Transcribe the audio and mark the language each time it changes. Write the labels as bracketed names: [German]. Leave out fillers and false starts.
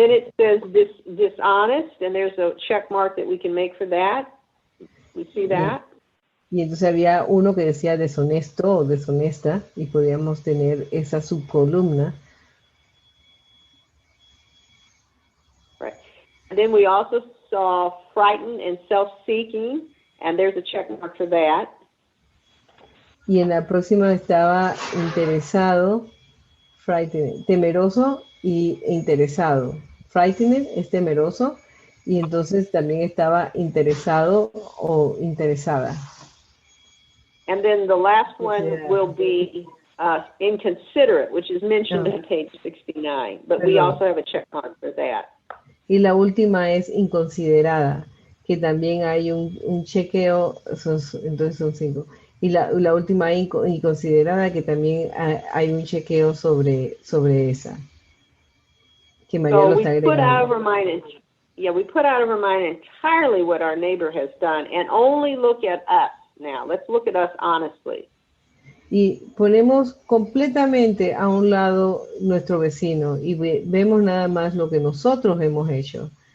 [English] And then it says dishonest, and there's a check mark that we can make for that. We see that? [Spanish] Y entonces había uno que decía deshonesto o deshonesta y podíamos tener esa subcolumna. [English] Right. And then we also saw frightened and self-seeking, and there's a check mark for that. [Spanish] Y en la próxima estaba interesado, frightened, temeroso e interesado. Frightened es temeroso y entonces también estaba interesado o interesada. [English] And then the last one will be inconsiderate, which is mentioned on page 69, but we also have a check mark for that. [Spanish] Y la última es inconsiderada, que también hay un chequeo, entonces son 5. Y la última inconsiderada, que también hay un chequeo sobre esa. Que María lo está agregando. [English] We put out of our mind entirely what our neighbor has done and only look at us now. Let's look at us honestly. [Spanish] Y ponemos completamente a un lado nuestro vecino y vemos nada más lo que nosotros hemos hecho.